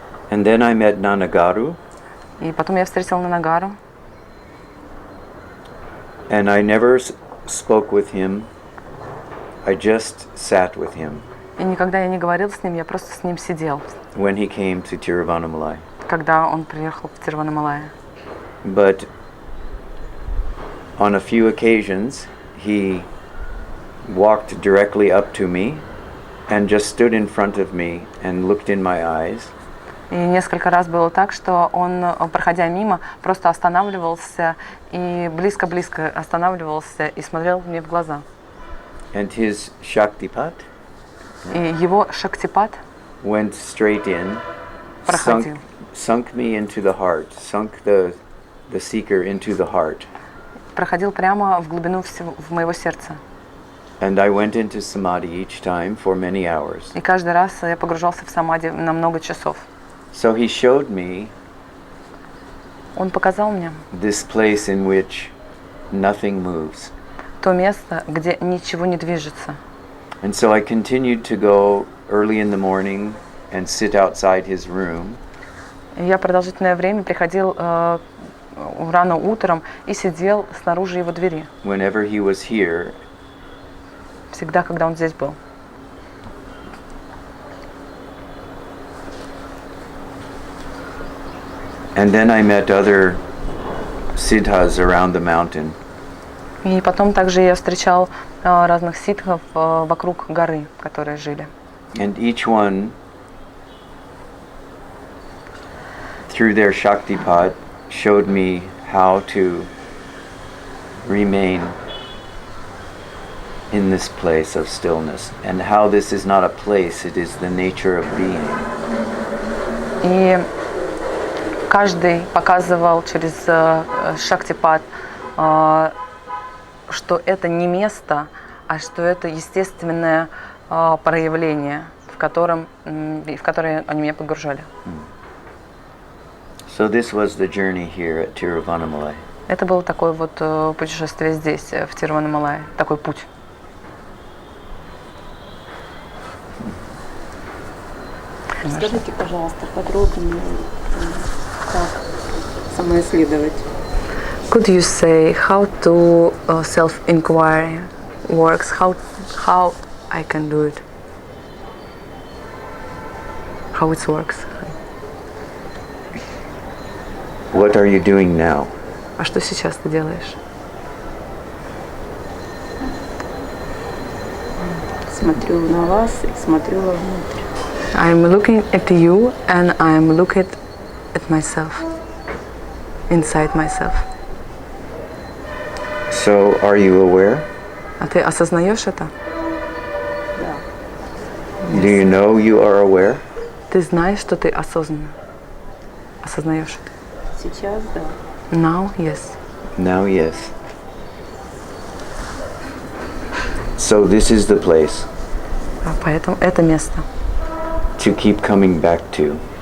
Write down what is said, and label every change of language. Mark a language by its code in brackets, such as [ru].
[en] And then I met Nanagaru. [ru] И потом я встретил Нанагару. [en] And I never spoke with him. I just sat with him [ru] И никогда я не говорил с ним, я просто с ним сидел, [en] when he came to Tiruvannamalai. [ru] когда он приехал в Тируваннамалай. [en] But on a few occasions, he walked directly up to me and just stood in front of me and looked in my eyes. [ru] И несколько раз было так, что он, проходя мимо, просто останавливался и близко-близко останавливался и смотрел мне в глаза. [en] And his Shaktipat [ru] И его шактипат [en] went straight in, [ru] проходил. [en] sunk me into the heart, sunk the seeker into the heart. [ru] Проходил прямо в глубину в моего сердца. [en] And I went into samadhi each time for many hours. [ru] И каждый раз я погружался в самадхи на много часов. [en] So he showed me [ru] Он показал мне [en] this place in which nothing moves. [ru] то место, где ничего не движется. [en] And so I continued to go early in the morning and sit outside his room. [ru] И я продолжительное время приходил рано утром и сидел снаружи его двери. [en] Whenever he was here, [ru] Всегда, когда он здесь был. [en] and then I met other siddhas around the mountain. [ru] И потом также я встречал разных ситхов вокруг горы, которые жили. [en] And each one, through their Shaktipat, showed me how to remain in this place of stillness, and how this is not a place, it is the nature of being. [ru] И каждый показывал через шактипат, что это не место, а что это естественное проявление, в которое они меня погружали. [en] So this was the journey here at Tiruvannamalai. [ru] Это было такое вот путешествие здесь, в Тируваннамалае, такой путь. Скажите, пожалуйста, подробнее, как самоисследовать. [en] Could you say how to self-inquiry works? How I can do it? How it works? What are you doing now? [ru] А что сейчас ты делаешь? Смотрю на вас и смотрю вовнутрь. [en] I'm looking at you and I'm looking at myself, inside myself. So are you aware? [ru] А ты осознаешь это? Да. [en] Do you know you are aware? [ru] Ты знаешь, что ты осознанно осознаешь это? Сейчас, да. [en] Now, yes. Now, yes. So this is the place [ru] Поэтому это место, [en] to keep coming back to.